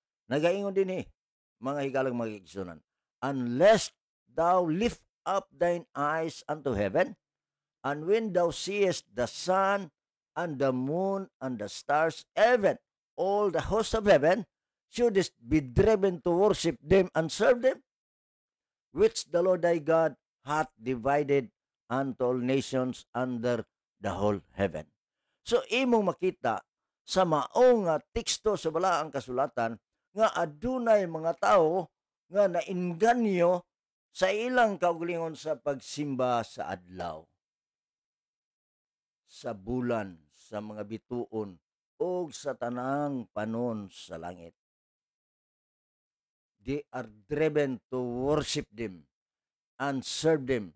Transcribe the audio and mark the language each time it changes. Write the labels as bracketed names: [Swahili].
[Cebuano] Nagaingon dinhi mga higalang magigsunan, [English] unless thou lift up thine eyes unto heaven, and when thou seest the sun and the moon and the stars, even all the hosts of heaven, shouldest be driven to worship them and serve them, which the Lord thy God hath divided unto all nations under the whole heaven. [Cebuano] So imong makita sa maong nga teksto sa balaang kasulatan nga adunay mga tao nga nainganyo sa ilang kaugalingon sa pagsimba sa adlaw, sa bulan, sa mga bituon, o sa tanang panon sa langit. [English] they are driven to worship them and serve them.